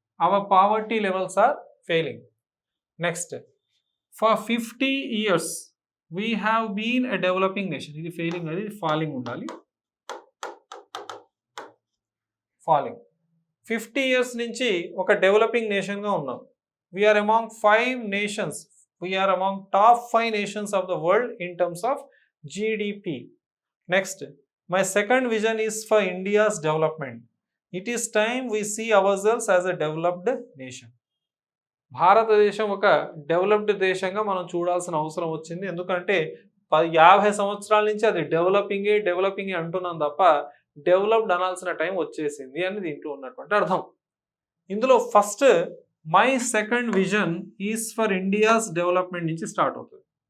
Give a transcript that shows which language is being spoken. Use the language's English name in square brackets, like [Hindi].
[English] Our poverty levels are failing. Next, for 50 years we have been a developing nation. [Telugu] ఇది failing, అది falling ఉండాలి. Falling. 50 years నుంచి ఒక developing నేషన్గా ఉన్నాం. [English] We are among 5 nations. We are among top 5 nations of the world in terms of GDP. Next, my second vision is for India's development. It is time we see ourselves as a developed nation. [Telugu] భారతదేశం ఒక developed దేశంగా మనం చూడాల్సిన అవసరం వచ్చింది. ఎందుకంటే 50 సంవత్సరాల నుంచి అది డెవలపింగే అంటున్నాం తప్ప డెవలప్డ్ అనాల్సిన టైం వచ్చేసింది అని దీంట్లో ఉన్నటువంటి అర్థం. ఇందులో [English] first my second vision is for India's development [Telugu] నుంచి స్టార్ట్ అవుతుంది.